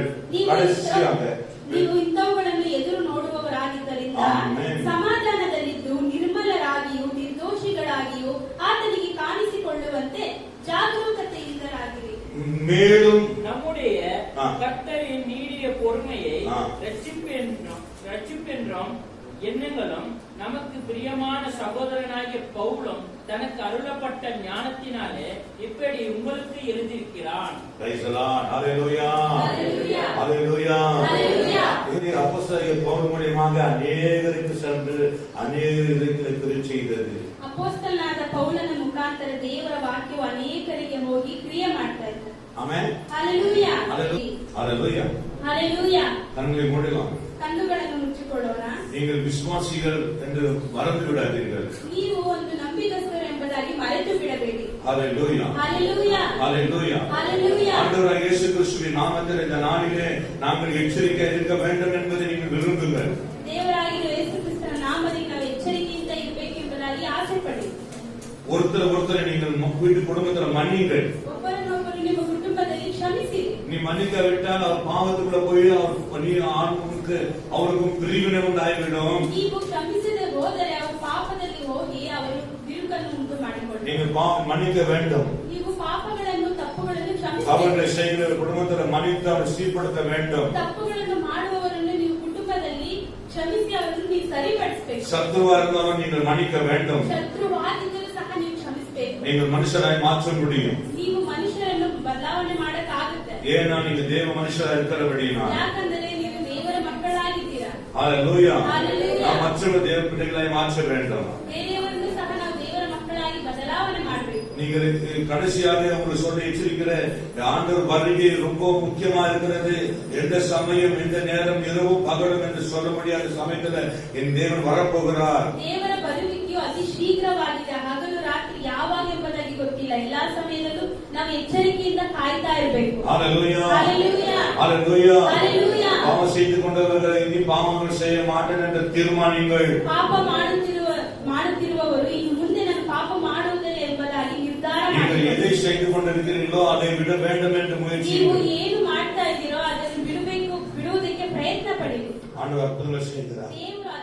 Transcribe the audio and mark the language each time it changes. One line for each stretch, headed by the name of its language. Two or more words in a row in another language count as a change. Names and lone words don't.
Tamil: கடைசியாக
Kannada: ನೀವು ಇಂಥವುಗಳನ್ನು ಎದುರು ನೋಡುವವರಾಗಿದ್ದರಿಂದ ಸಮಾಧಾನದಲ್ಲಿದ್ದು ನಿರ್ಮಲರಾಗಿಯೂ ನಿರ್ದೋಷಿಗಳಾಗಿಯೂ ಆತನಿಗೆ ಕಾಣಿಸಿಕೊಳ್ಳುವಂತೆ ಜಾಗರೂಕತೆಯಿಂದರಾಗಿರಿ.
Tamil: மேலும் நம்முடைய கர்த்தரின் நீடிய பொறுமையை ரட்சிப்பென்றும் எண்ணங்களும் நமக்கு பிரியமான சகோதரனாகிய பவுலும் தனக்கு அருளப்பட்ட ஞானத்தினாலே இப்படி உங்களுக்கு எழுதியிருக்கிறான். அப்போஸ்தலர் பவுல் மூலமாக அநேகருக்கு சென்று அநேகருக்கு திருச்செய்தது.
Kannada: ಅಪೊಸ್ತಲನಾದ ಪೌಲನ ಮುಖಾಂತರ ದೇವರ ವಾಕ್ಯವು ಅನೇಕರಿಗೆ ಹೋಗಿ ಕ್ರಿಯೆ ಮಾಡ್ತಾ ಇದ್ದಾರೆ. ಆಮೆನ್. ಹಲ್ಲೆಲೂಯಾ.
Tamil: ஹல்லேலூயா.
Kannada: ಹಲ್ಲೆಲೂಯಾ.
Tamil: கண்களை மூடலாம்.
Kannada: ಕಣ್ಣುಗಳನ್ನು ಮುಚ್ಚಿಕೊಳ್ಳೋಣ.
Tamil: நீங்கள் விசுவாசிகள் என்று மறந்து விடாதீர்கள்.
Kannada: ನೀವು ಒಂದು ನಂಬಿಗಸ್ತರು ಎಂಬುದಾಗಿ ಮರೆತು ಬಿಡಬೇಡಿ.
Tamil: ஹல்லேலூயா. ஹல்லேலூயா. ஹல்லேலூயா. ஹல்லேலூயா. ஆண்டவராகிய இயேசு கிறிஸ்துவின் நாமத்தில் இந்த நாளிலே நாங்கள் எச்சரிக்கையாக இருக்க வேண்டும் என்பதை நீங்கள் விரும்புங்கள்.
Kannada: ದೇವರಾಗಿರುವ ಯೇಸು ಕ್ರಿಸ್ತನ ನಾಮದಲ್ಲಿ ನಾವು ಎಚ್ಚರಿಕೆಯಿಂದ ಇರಬೇಕು ಎಂಬುದಾಗಿ ಆಸೆ ಪಡಿ.
Tamil: ஒருத்தரை நீங்கள் வீட்டு குடும்பத்தில் மன்னிங்கள்.
Kannada: ಒಬ್ಬರನ್ನೊಬ್ಬರು ನಿಮ್ಮ ಕುಟುಂಬದಲ್ಲಿ ಕ್ಷಮಿಸಿ.
Tamil: நீ மன்னிக்காவிட்டால் அவர் பாவத்துக்குள்ள போய் அவருக்கும் பிரிவினை உண்டாகிவிடும்.
Kannada: ನೀವು ಕ್ಷಮಿಸದೆ ಹೋದರೆ ಅವರು ಪಾಪದಲ್ಲಿ ಹೋಗಿ ಅವರು ಬಿರುಕನ್ನು ಉಂಟು ಮಾಡಿಕೊಳ್ಳುತ್ತಾರೆ.
Tamil: நீங்கள் மன்னிக்க வேண்டும்.
Kannada: ನೀವು ಪಾಪಗಳನ್ನು ತಪ್ಪುಗಳನ್ನು ಕ್ಷಮಿಸಿ.
Tamil: அவர்களை செய்கிற குடும்பத்தில் மன்னித்து அவர் சீர்படுத்த வேண்டும்.
Kannada: ತಪ್ಪುಗಳನ್ನು ಮಾಡುವವರನ್ನು ನೀವು ಕುಟುಂಬದಲ್ಲಿ ಕ್ಷಮಿಸಿ ಅವರನ್ನು ನೀವು ಸರಿಪಡಿಸಬೇಕು.
Tamil: சத்துருவா இருந்தாலும் நீங்கள் மன்னிக்க வேண்டும்.
Kannada: ಶತ್ರುವಾಗಿದ್ದರೂ ಸಹ ನೀವು ಕ್ಷಮಿಸಬೇಕು.
Tamil: நீங்கள் மனுஷராய் மாற்ற முடியும்.
Kannada: ನೀವು ಮನುಷ್ಯರನ್ನು ಬದಲಾವಣೆ ಮಾಡಕ್ಕಾಗುತ್ತೆ.
Tamil: ஏன்னா நீங்க தேவ மனுஷராய் இருக்கிறபடினா.
Kannada: ಯಾಕಂದರೆ ನೀವು ದೇವರ ಮಕ್ಕಳಾಗಿದ್ದೀರಾ.
Tamil: ஹல்லேலூயா. ஹல்லேலூயா. நாம் மற்றவர்கள் தேவ பிள்ளைகளாய் மாற்ற வேண்டும்.
Kannada: ಬೇರೆಯವರನ್ನು ಸಹ ನಾವು ದೇವರ ಮಕ್ಕಳಾಗಿ ಬದಲಾವಣೆ ಮಾಡಬೇಕು.
Tamil: நீங்கள் கடைசியாக உங்களுக்கு சொல்ல எச்சரிக்கிற ஆண்டவர் வருகை ரொம்ப முக்கியமா இருக்கிறது. எந்த சமயம் எந்த நேரம் இரவும் பகலும் என்று சொல்ல முடியாத சமயத்துல என் தேவன் வரப்போகிறார்.
Kannada: ದೇವರ ಬರುವಿಕೆಯು ಅತಿ ಶೀಘ್ರವಾಗಿದೆ. ಹಗಲು ರಾತ್ರಿ ಯಾವಾಗ ಎಂಬುದಾಗಿ ಗೊತ್ತಿಲ್ಲ. ಎಲ್ಲಾ ಸಮಯದಲ್ಲೂ ನಾವು ಎಚ್ಚರಿಕೆಯಿಂದ ಕಾಯ್ತಾ ಇರಬೇಕು.
Tamil: ஹல்லேலூயா. ஹல்லேலூயா. ஹல்லேலூயா. ஹல்லேலூயா. பாவம் செய்து கொண்டவர்கள் இனி பாவங்கள் செய்ய மாட்டேன் என்று தீர்மானிங்கள்.
Kannada: ಪಾಪ ಮಾಡುತ್ತಿರುವವರು ಇನ್ನು ಮುಂದೆ ನಾನು ಪಾಪ ಮಾಡುವುದಿಲ್ಲ ಎಂಬುದಾಗಿ ನಿರ್ಧಾರ
Tamil: நீங்கள்
Kannada: ಮಾಡಿ.
Tamil: எதை செய்து கொண்டிருக்கிறீர்களோ அதை விட வேண்டும் என்று முயற்சி.
Kannada: ನೀವು ಏನು ಮಾಡ್ತಾ ಇದ್ದೀರೋ ಅದನ್ನು ಬಿಡುವುದಕ್ಕೆ ಪ್ರಯತ್ನ ಪಡಿ.
Tamil: ஆண்டவர் அற்புதங்கள் செய்கிறார்.
Kannada: ದೇವರು